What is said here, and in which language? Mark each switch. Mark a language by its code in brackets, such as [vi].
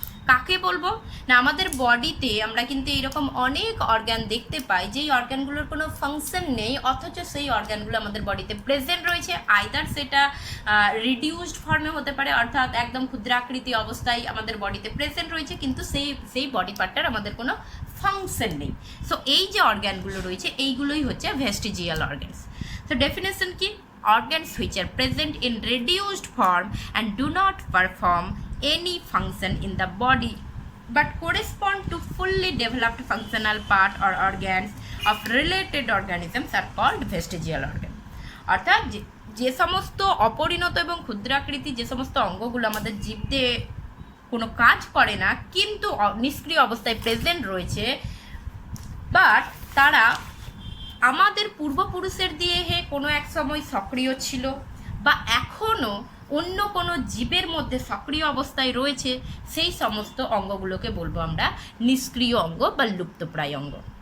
[bn] কাকে বলবো না, আমাদের বডিতে আমরা কিন্তু এইরকম অনেক অর্গান দেখতে পাই যেই অর্গানগুলোর কোনো ফাংশন নেই, অথচ সেই অর্গানগুলো আমাদের বডিতে প্রেজেন্ট রয়েছে। আইদার সেটা রিডিউসড ফর্মে হতে পারে, অর্থাৎ একদম ক্ষুদ্রাকৃতি অবস্থায় আমাদের বডিতে প্রেজেন্ট রয়েছে, কিন্তু সেই বডি পার্টটার আমাদের কোনো ফাংশন নেই। সো এই যে অর্গানগুলো রয়েছে এইগুলোই হচ্ছে ভেস্টিজিয়াল অর্গানস। সো ডেফিনেশন কি? [en] organs which are present in reduced form and do not perform any function in the body but correspond to fully developed functional part or organs of related organisms are called vestigial organ. [bn] অর্থাৎ যে সমস্ত অপরিণত এবং ক্ষুদ্রাকৃতি যে সমস্ত অঙ্গগুলো আমাদের জীবতে কোনো কাজ করে না কিন্তু নিষ্ক্রিয় অবস্থায় প্রেজেন্ট রয়েছে, বাট তারা আমাদের পূর্বপুরুষের দিয়ে কোনো এক সময় সক্রিয় ছিল বা এখনও অন্য কোনো জীবের মধ্যে সক্রিয় অবস্থায় রয়েছে, সেই সমস্ত অঙ্গগুলোকে বলবো আমরা নিষ্ক্রিয় অঙ্গ বা লুপ্তপ্রায় অঙ্গ।